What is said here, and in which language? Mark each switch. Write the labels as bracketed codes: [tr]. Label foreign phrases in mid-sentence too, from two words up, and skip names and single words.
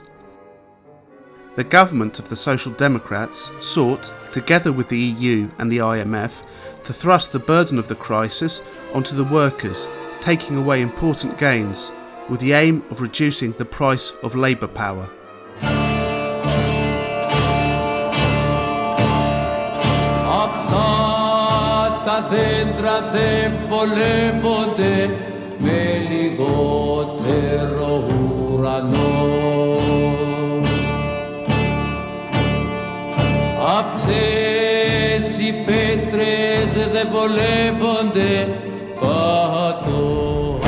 [en] The government of the Social Democrats sought, together with the EU and the IMF, to thrust the burden of the crisis onto the workers, taking away important gains, with the aim of reducing the price of labour power. [el] Αυτά τα δέντρα δεν βολεύονται με λιγότερο ουρανό. Αυτές οι πέτρες δεν βολεύονται κάτω.